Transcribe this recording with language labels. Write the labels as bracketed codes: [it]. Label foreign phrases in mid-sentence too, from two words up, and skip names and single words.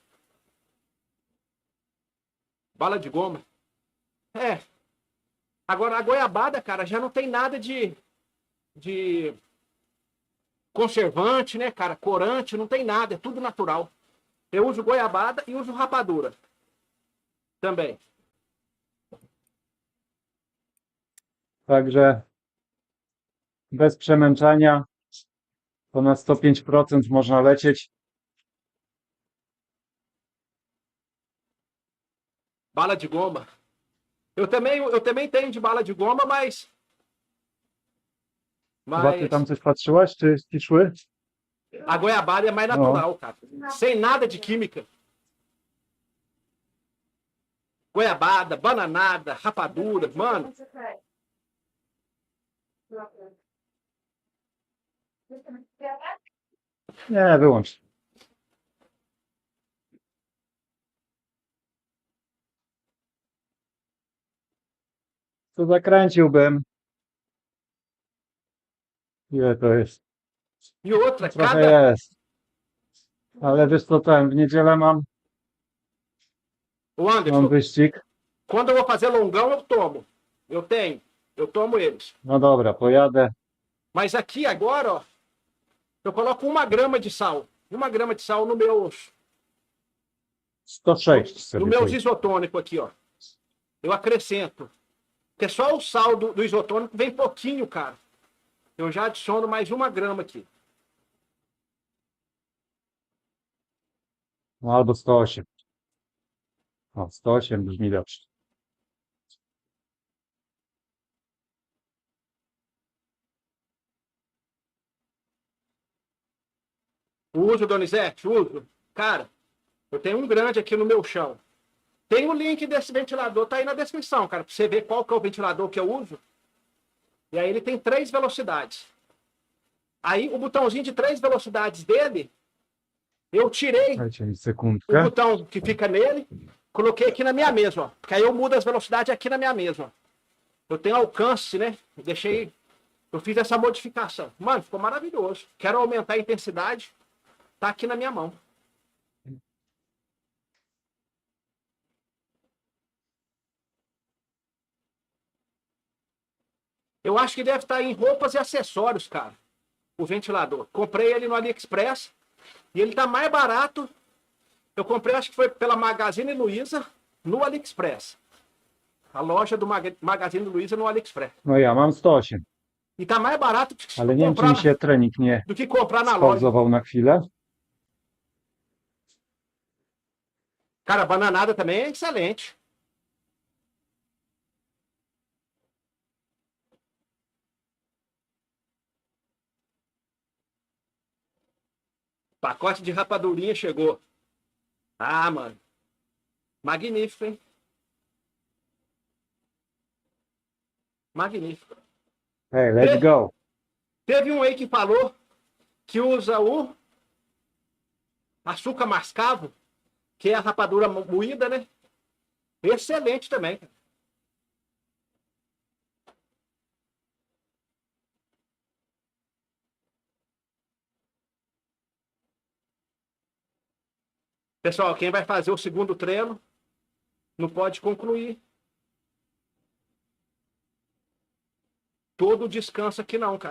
[pt] Bala de goma. É. Agora, a goiabada, cara, já não tem nada de conservante, né, cara? Corante, não tem nada. É tudo natural. Eu uso goiabada e uso rapadura. Também. [pl] Także bez przemęczania to na 105% można lecieć. [pt] Bala de goma. Eu também tenho de bala de goma, mas [pl] Chyba ty tam coś patrzyłaś, czy ci szły? [pt] a goiabada é mais natural, cara. Sem nada de química. Goiabada, bananada, rapadura, mano. [pl] Nie, wyłącz. To zakręciłbym. Ile to jest? [pt] E outra, [pl] Trochę [pt] cada. [pl] jest. Ale wiesz co, w niedzielę mam [pt] Ô Anderson, [pl] wyścig. [pt] quando eu vou fazer longão, eu tomo. Eu tomo eles. [pl] No dobra, pojadę. [pt] Mas aqui agora, ó, eu coloco 1 grama de sal. 1 grama de sal no meus [pl] 106 sobie pójdę. [pt] isotônico aqui, ó. Eu acrescento. Porque só o sal do isotônico vem pouquinho, cara. Eu já adiciono mais 1 grama aqui. [pl] No albo 108. O, 108 brzmi dobrze. [pt] Uso, Donizete? Uso. Cara, eu tenho um grande aqui no meu chão. Tem o link desse ventilador, tá aí na descrição, cara, pra você ver qual que é o ventilador que eu uso. E aí ele tem 3 velocidades. Aí o botãozinho de 3 velocidades dele, eu tirei Dajcie mi o sekundkę. botão que fica nele, coloquei aqui na minha mesa, ó. Porque aí eu mudo as velocidades aqui na minha mesa, ó. Eu tenho alcance, né? Eu fiz essa modificação. Mano, ficou maravilhoso. Quero aumentar a intensidade, tá aqui na minha mão. Eu acho que deve estar em roupas e acessórios, cara. O ventilador. Comprei ele no AliExpress e ele tá mais barato. Eu comprei, acho que foi pela Magazine Luiza no AliExpress. A loja do Magazine Luiza no AliExpress. [pl] No ja mam 108. [pt] E tá mais barato que [pl] Ale nie wiem, czy mi się trening nie [pt] do que comprar na loja. [pl] spauzował na chwilę. [pt] Cara, a bananada também é excelente. Pacote de rapadurinha chegou. Ah, mano. Magnífico, hein? Magnífico. [en] Hey, let's go. [pt] Teve um aí que falou que usa o açúcar mascavo, que é a rapadura moída, né? Excelente também, cara. Pessoal, quem vai fazer o segundo treino não pode concluir todo o descanso aqui não, cara.